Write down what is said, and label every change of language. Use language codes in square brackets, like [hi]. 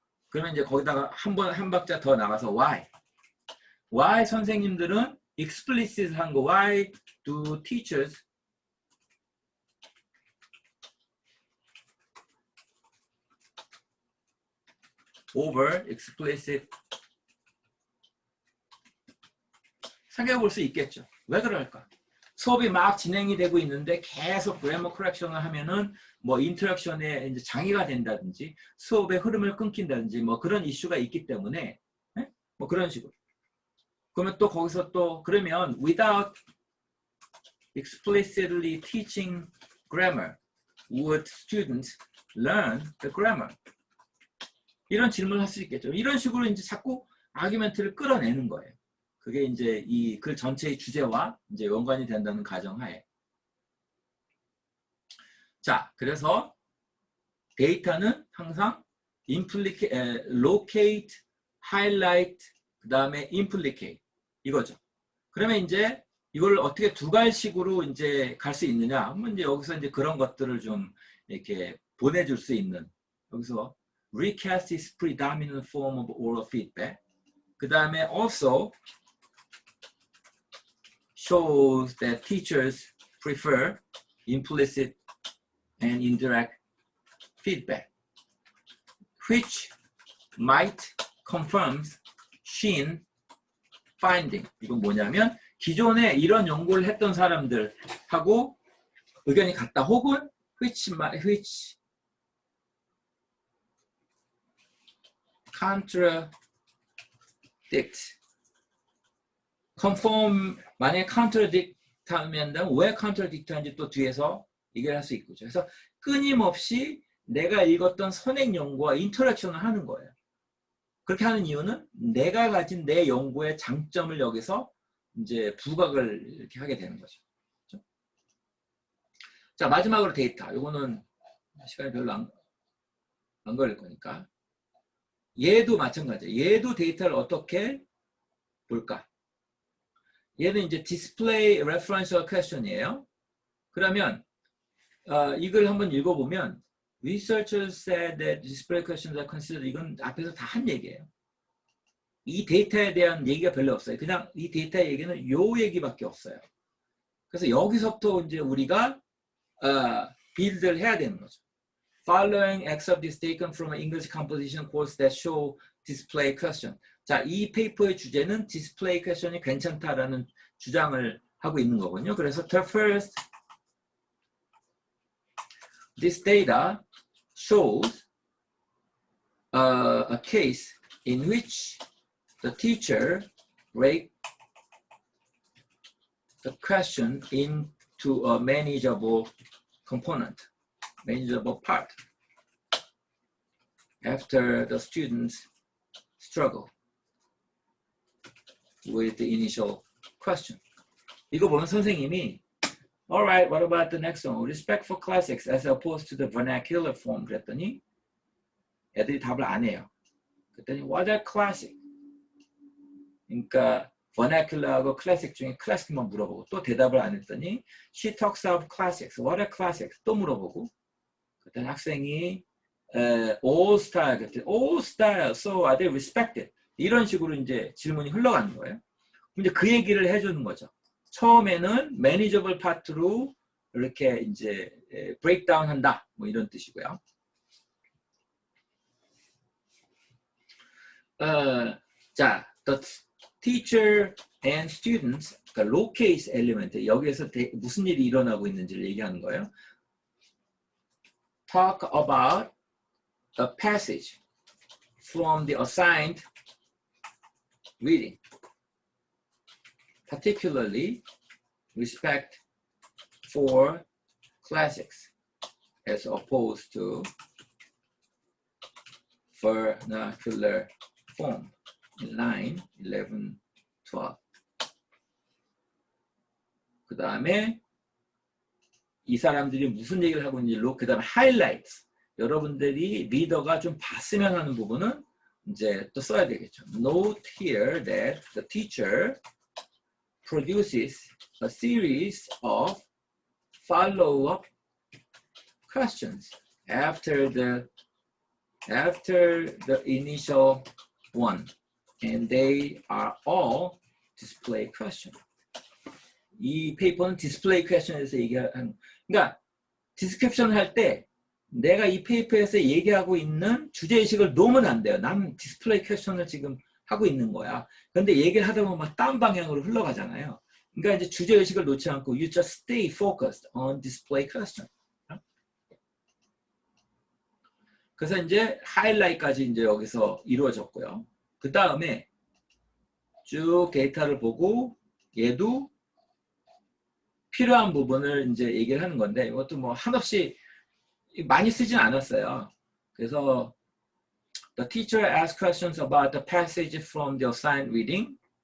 [ko] 그러면 이제 거기다가 한 박자 더 나가서 why 선생님들은 explicit한 거 [en] why do teachers over explicit [ko] 생각해 볼 수 있겠죠. 왜 그럴까? 수업이 막 진행이 되고 있는데 계속 그래머 커렉션을 하면은 뭐 인터랙션에 이제 장애가 된다든지 수업의 흐름을 끊긴다든지 뭐 그런 이슈가 있기 때문에 뭐 그런 식으로. 그러면 또 거기서 또 그러면 [en] without explicitly teaching grammar, would students learn the grammar? [ko] 이런 질문을 할 수 있겠죠. 이런 식으로 이제 자꾸 아규멘트를 끌어내는 거예요. 그게 이제 이 글 전체의 주제와 이제 연관이 된다는 가정하에. 자, 그래서 데이터는 항상 locate, highlight, 그 다음에 implicate 이거죠. 그러면 이제 이걸 어떻게 두 갈식으로 이제 갈 수 있느냐? 하면 이제 여기서 이제 그런 것들을 좀 이렇게 보내줄 수 있는 여기서 [en] recast is predominant form of oral feedback. [ko] 그 다음에 [en] also shows that teachers prefer implicit and indirect feedback, which might confirm Shin finding. [ko] 이건 뭐냐면 기존에 이런 연구를 했던 사람들하고 의견이 같다. 혹은 [en] which contradict. [ko] conform 만약에 contradict 하면 왜 contradict 하는지 또 뒤에서 얘기를 할 수 있고. 그래서 끊임없이 내가 읽었던 선행 연구와 인터랙션을 하는 거예요. 그렇게 하는 이유는 내가 가진 내 연구의 장점을 여기서 이제 부각을 이렇게 하게 되는 거죠. 그렇죠? 자, 마지막으로 데이터. 이거는 시간이 별로 안 걸릴 거니까. 얘도 마찬가지예요. 얘도 데이터를 어떻게 볼까? 얘는 이제 display referential question이에요. 그러면 이걸 한번 읽어보면 [en] researchers said that display questions are considered. [ko] 이건 앞에서 다 한 얘기예요. 이 데이터에 대한 얘기가 별로 없어요. 그냥 이 데이터의 얘기는 요 얘기밖에 없어요. 그래서 여기서부터 이제 우리가 빌드를 해야 되는 거죠. [en] Following excerpt is taken from an English composition course that show display question. [ko] 자, 이 페이퍼의 주제는 display question이 괜찮다라는 주장을 하고 있는 거거든요. 그래서 [en] the first, this data shows a case in which the teacher break the question into a manageable component, manageable part after the students struggle with the initial question. [ko] 이거 보면 선생님이 [en] Alright, what about the next one? Respect for classics as opposed to the vernacular form. [ko] 그랬더니 애들이 답을 안 해요. 그랬더니 [en] what are classic? [ko] 그러니까 vernacular하고 classic 중에 classic만 물어보고 또 대답을 안 했더니 [en] she talks of classics. What are classics? [ko] 또 물어보고 그랬더니 학생이 [en] all style [ko] 그랬더니 all style. [en] So are they respected? [ko] 이런 식으로 이제 질문이 흘러가는 거예요. 이제 그 얘기를 해주는 거죠. 처음에는 manageable part로 이렇게 이제 breakdown 한다. 뭐 이런 뜻이고요. 자, [en] the teacher and students, [ko] 그러니까 locase element, 여기에서 무슨 일이 일어나고 있는지를 얘기하는 거예요. [en] Talk about a passage from the assigned reading. Particularly respect for classics as opposed to vernacular form in line 11, 12. [ko] 그 다음에 이 사람들이 무슨 얘기를 하고 있는지 그 다음에 highlights. 여러분들이 리더가 좀 봤으면 하는 부분은 이제 또 써야 되겠죠. [en] Note here that the teacher produces a series of follow-up questions after the initial one, and they are all display question. [ko] 이 페이퍼는 display question에서 얘기하는, 그러니까 디스크립션을 할 때 내가 이 페이퍼에서 얘기하고 있는 주제의식을 놓으면 안 돼요. 난 디스플레이 퀘스천을 지금 하고 있는 거야. 그런데 얘기를 하다 보면 막 다른 방향으로 흘러가잖아요. 그러니까 이제 주제의식을 놓지 않고 [en] you just stay focused on display question. [ko] 그래서 이제 하이라이트까지 이제 여기서 이루어졌고요. 그 다음에 쭉 데이터를 보고 얘도 필요한 부분을 이제 얘기를 하는 건데 이것도 뭐 한없이 많이 쓰진 않았어요. 그래서 [en] the teacher asked questions about the passage from the assigned reading.